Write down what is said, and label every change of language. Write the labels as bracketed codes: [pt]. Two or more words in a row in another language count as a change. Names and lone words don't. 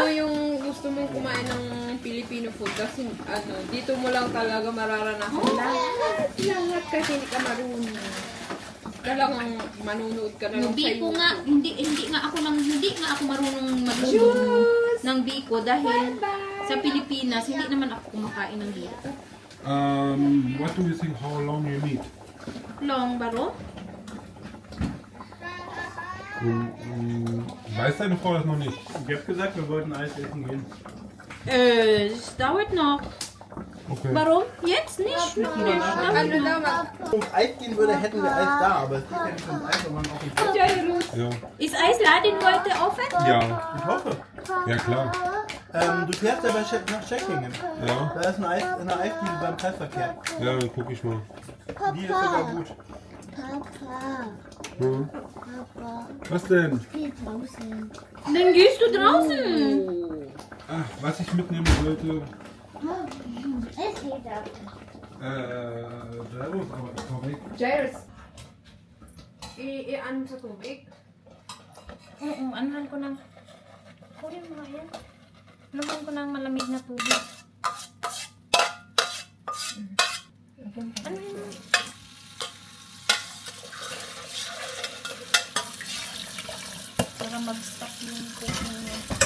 [tl] yung gusto mong kumain ng [en] Filipino food [tl] kasi dito mo lang talaga mararanasan lahat kasi hindi ka marunong. Talagang manunood ka na lang Yung sa biko YouTube. nga, hindi nga ako marunong magluto ng biko dahil sa Pilipinas, hindi naman ako kumakain ng biko. [en] What do you think how long you need? Long baro? [de] Weiß deine Frau das noch nicht? Ich habe gesagt, wir wollten Eis essen gehen. Es dauert noch. Okay. Warum? Jetzt nicht? [tl] Ano daw, [de] Wenn es ums Eis gehen würde, hätten wir Eis da, aber es geht ja nicht ums Eis, sondern auch ums Eis. Ja. Ist Eisladen heute offen? Ja. Ich hoffe. Ja, klar. Du fährst aber nach Tschechien. Ja. Da ist ein Eis in der Eisdiele beim Kreisverkehr. Ja, dann guck ich mal. Die ist sogar gut. Hm. Was denn? Dann gehst du draußen. Ach, was ich mitnehmen wollte. Servus, aber sorry. [tl] Jairus, i-ano sa tubig? Anuhan ko ng... Kunin mo nga yan. Anuhan ko ng malamig na tubig. Ano yun? Para mag-stop yung cooking niya.